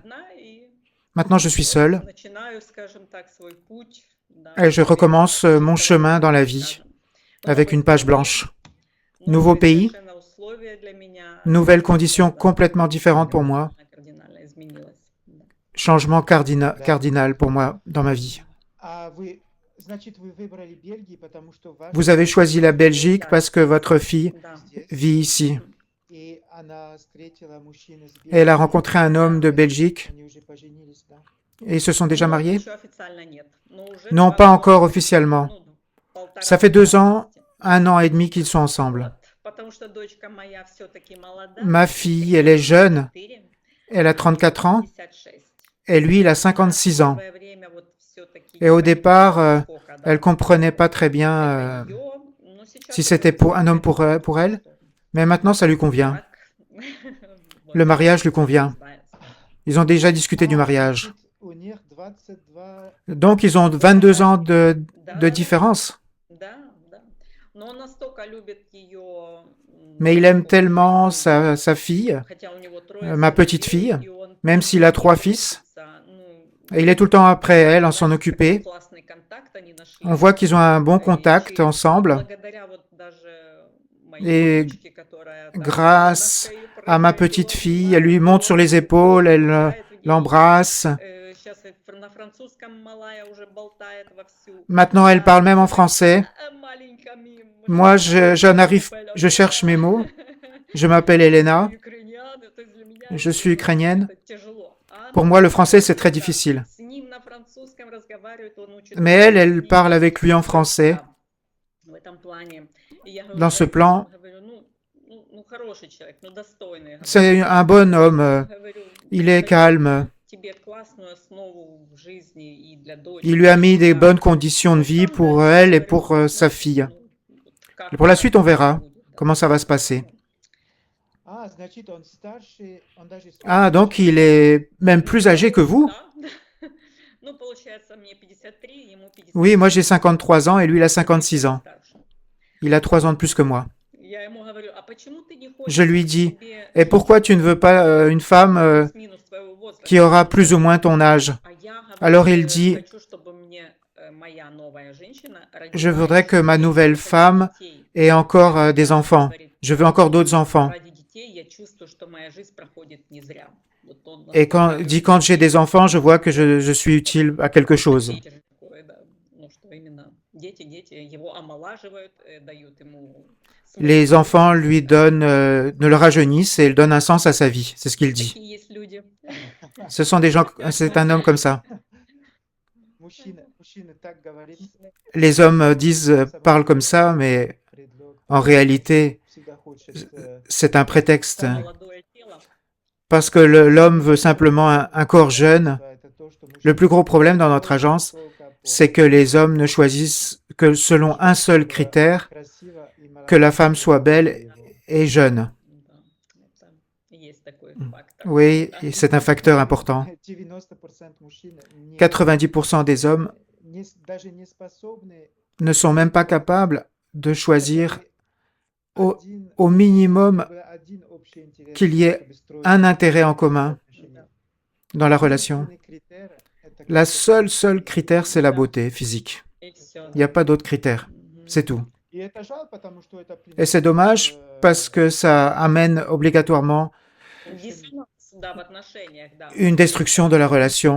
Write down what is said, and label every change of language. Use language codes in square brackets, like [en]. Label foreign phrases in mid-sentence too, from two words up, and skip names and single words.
[fr] Maintenant, je suis seul et je recommence mon chemin dans la vie avec une page blanche. Nouveau pays, nouvelles conditions complètement différentes pour moi, changement cardinal pour moi dans ma vie. [ru] А вы, значит, вы выбрали Бельгию, потому что ваша [fr] Vous avez choisi la Belgique parce que votre fille [ru] здесь, [fr] vit ici. [ru] и она встретила мужчину с [fr] Et elle a [ru] Бельгии. [fr] rencontré un homme de Belgique [ru] Они уже поженились, да? [fr] et ils se sont déjà mariés? [ru] Еще официально нет, но уже [fr] Non, pas encore officiellement. [ru] полтора [fr] Ça fait 2 ans, [ru] года. [fr] 1 an et demi qu'ils sont ensemble. [ru] Вот, потому что дочка моя все-таки молода. [fr] Ma fille, elle est jeune, [ru] 4, [fr] elle a 34 ans [ru] 56. [fr] et lui, il a 56 ans. [ru] Первое время вот всё-таки [fr] Et au [ru] не [fr] départ, [ru] понимала, сколько, да, [fr] elle comprenait pas très bien [ru] это её, но сейчас [fr] si [ru] уже [fr] c'était pour un homme pour elle, mais maintenant ça lui convient. [ru] так. Вот. [fr] Le mariage lui convient. Ils ont déjà discuté du mariage. [ru] Значит, у них 22 [fr] Donc ils ont 22 ans de différence. [ru] Да, да. Но он настолько любит её, [fr] Mais il aime tellement sa fille, [ru] хотя у него трое [fr] ma petite [ru] сыновей, [fr] fille, [ru] и он [fr] même s'il a 3 fils, [ru] ну, [fr] et il est tout le temps après elle en s'en occuper. [ru] классный контакт они нашли. [fr] On voit qu'ils ont un bon contact ensemble. [ru] Благодаря вот даже моей [fr] Et [ru] дочке, которая там [fr] grâce [ru] на шею [fr] à ma [ru] прыгает, [fr] petite [ru] его [fr] fille, elle lui monte sur les épaules, elle [ru] обнимает, [fr] l'embrasse. [ru] Сейчас на французском малая уже болтает вовсю. [fr] Maintenant, elle parle même en français. [ru] Маленькая мим. [fr] Moi, je cherche mes mots. Je m'appelle Elena. [ru] Украинян, это для меня [fr] Je suis ukrainienne. [ru] это тяжело. А [fr] Pour moi, le français, c'est très difficile. [ru] с ним на французском разговаривает, он учит [fr] Mais elle parle avec lui en français. [ru] в этом плане. И я говорю, [fr] Dans ce plan, [ru] говорю, ну, хороший человек, ну, достойный. [fr] c'est un bon homme. [ru] Говорю, [fr] Il est calme. [ru] тебе классную основу в жизни и для дочери. [fr] Il lui a mis des bonnes conditions de vie pour elle et pour sa fille. Et pour la suite, on verra comment ça va se passer. [ru] А, значит, он старше, он даже [fr] Ah, donc il est même plus âgé que vous? [ru] Да. Ну, получается, мне 53, ему 50. [fr] Oui, moi j'ai 53 ans et lui il a 56 ans. Il a 3 ans de plus que moi. [ru] Я ему говорю, а почему ты не хочешь [fr] Je lui dis, [ru] себе [fr] et pourquoi tu ne veux pas une femme [ru] плюс-минус твоего возраста? [fr] qui aura plus ou moins ton âge? [ru] А я говорю, [fr] Alors il dit, [ru] хочу, чтобы мне моя новая женщина [fr] je [ru] родила [fr] voudrais que ma [ru] еще [fr] nouvelle [ru] несколько [fr] femme [ru] детей. [fr] ait encore des enfants. [ru] Говорит, [fr] Je veux encore d'autres enfants. [ru] ради детей я чувствую, что моя жизнь проходит не зря. Вот он [fr] Et quand j'ai des enfants, je vois que je suis utile à quelque chose. [ru] Дети же такое, да, ну, что именно дети его омолаживают, дают ему смысл. [fr] Les enfants lui donnent, ne le rajeunissent et ils donnent un sens à sa vie. C'est ce qu'il dit. [ru] Такие есть люди. [fr] Ce sont des gens, c'est un homme comme ça. [ru] мужчина так говорит, [fr] Les hommes parlent comme ça, mais [ru] предлог, [fr] en réalité, [ru] всегда хочет [fr] c'est un prétexte. [ru] Молодое тело. [fr] Parce que l'homme veut simplement un corps jeune. [ru] это то, что [fr] Le plus gros problème dans notre agence, c'est que les hommes ne choisissent que selon un seul critère, que la femme soit belle et jeune. [ru] Да, это есть такой фактор. [fr] Oui, et c'est un facteur important. [ru] 90% мужчин [fr] 90% des hommes [ru] даже не способны [fr] ne sont même pas capables de choisir [ru] один, [fr] au minimum [ru] один общий интерес, [fr] qu'il y ait [ru] чтобы строить [fr] un intérêt en commun [ru] отношения. [fr] dans la relation. [ru] Единственный критерий — это [fr] La seule critère, c'est la beauté physique. [ru] И всё. [fr] Il n'y a pas d'autre critère. C'est tout. [ru] И это жалко, потому что это [fr] Et c'est dommage parce que ça amène obligatoirement [ru] Диссонанс, да, в отношениях, да. [fr] une destruction de la relation.